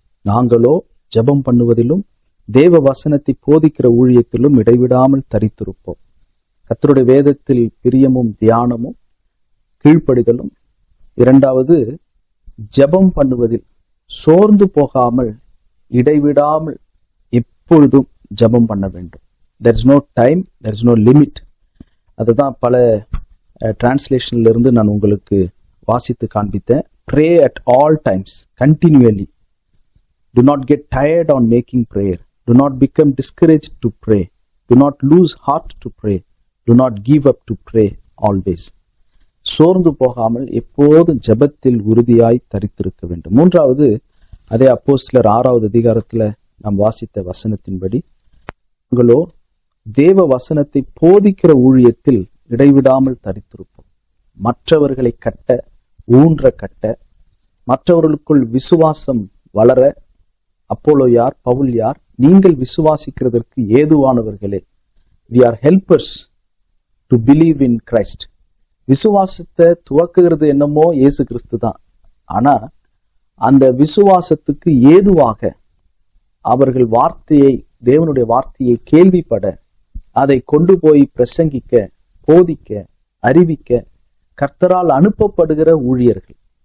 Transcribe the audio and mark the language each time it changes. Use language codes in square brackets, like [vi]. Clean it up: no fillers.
[ta] நாங்களோ ஜெபம் பண்ணுவதிலும் தேவ வசனத்தை போதிக்கிற ஊழியத்திலும் இடைவிடாமல் தரித்திருப்போம். கர்த்தருடைய வேதத்தில் பிரியமும் தியானமும் கீழ்ப்படிதலும். 2வது, ஜெபம் பண்ணுவதில் சோர்ந்து போகாமல் இடைவிடாமல் எப்பொழுதும் ஜெபம் பண்ண வேண்டும். [en] there is no time, there is no limit. [ta] அதுதான் பல டிரான்ஸ்லேஷன்ல இருந்து நான் உங்களுக்கு வாசித்து காண்பித்தேன். [en] pray at all times, continually. do not get tired on making prayer. do not become discouraged to pray. do not lose heart to pray. do not give up to pray always. [ta] சோர்ந்து போகாமல் எப்போதும் ஜெபத்தில் உறுதியாய் தரித்திருக்க வேண்டும். 3வது, அதே அப்போஸ்தலர் 6வது அதிகாரத்துல நாம் வாசித்த வசனத்தின்படி, உங்களோ தேவ வசனத்தை போதிக்கிற ஊழியத்தில் இடைவிடாமல் தரித்திருப்போம். மற்றவர்களை கட்ட, ஊன்ற கட்ட, மற்றவர்களுக்குள் விசுவாசம் வளர. அப்போலோ யார், பவுல் யார்? நீங்கள் விசுவாசிக்கிறதற்கு ஏதுவானவர்களே. [en] we are helpers to believe in Christ. [ta] விசுவாசத்தை துவக்குகிறது என்னமோ இயேசு கிறிஸ்து தான். ஆனா அந்த விசுவாசத்துக்கு ஏதுவாக அவர்கள் வார்த்தையை, தேவனுடைய வார்த்தையை கேள்விப்பட, அதை கொண்டு போய் பிரசங்கிக்க, போதிக்க, அறிவிக்க கர்த்தரால் அனுப்பப்படுகிற ஊழியர்கள்.